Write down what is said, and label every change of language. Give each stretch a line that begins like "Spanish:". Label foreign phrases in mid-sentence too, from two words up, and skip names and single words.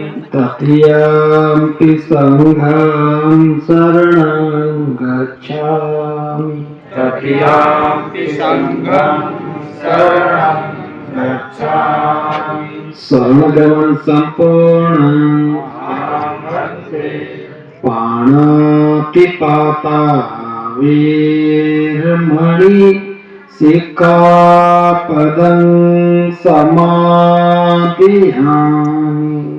Pali: तृतीयम्पि संघं शरणं गच्छामि तृतीयम्पि संघं शरणं गच्छामि शरणगमन संपूर्णं अहं वन्दे पाणातिपाता वीरमणि सिक्खापदं समादियामि